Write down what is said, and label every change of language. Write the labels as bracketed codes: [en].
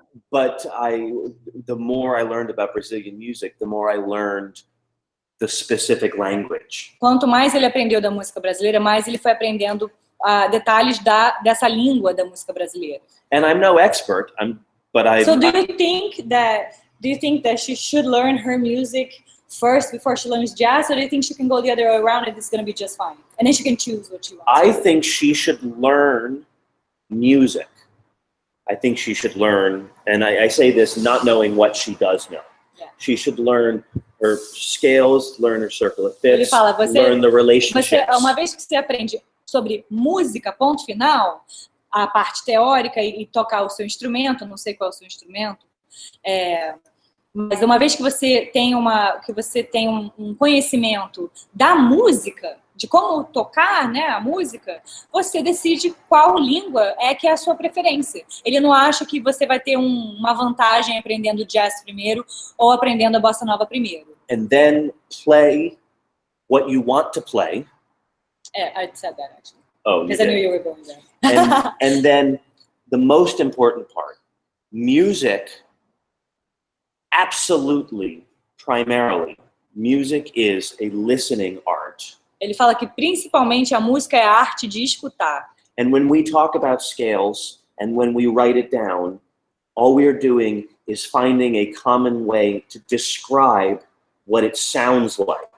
[en] But the more I learned about Brazilian music, the more I learned the specific language. [pt] Quanto mais ele aprendeu da música brasileira, mais ele foi aprendendo detalhes dessa língua da música brasileira. [en] And I'm no expert, but I. So do you think that she should learn her music first before she learns jazz, or do you think she can go the other way around and it's going to be just fine? And then she can choose what she wants. I think she should learn music. I think she should learn, and I say this not knowing what she does know. Yeah. She should learn her scales, learn her circle of fifths, [pt] Ele [en] learn the relationships. [pt] Uma vez que você aprende sobre música, ponto final, a parte teórica e tocar o seu instrumento, não sei qual é o seu instrumento, mas uma vez que você tem um conhecimento da música, de como tocar, né, a música, você decide qual língua que é a sua preferência. Ele não acha que você vai ter uma vantagem aprendendo jazz primeiro ou aprendendo a bossa nova primeiro. [en] And then play what you want to play. I said that actually. Oh, because I knew you were going there. And then the most important part, music, absolutely, primarily, music is a listening art. [pt] Ele fala que principalmente a música é a arte de escutar. [en] And when we talk about scales and when we write it down, all we are doing is finding a common way to describe what it sounds like.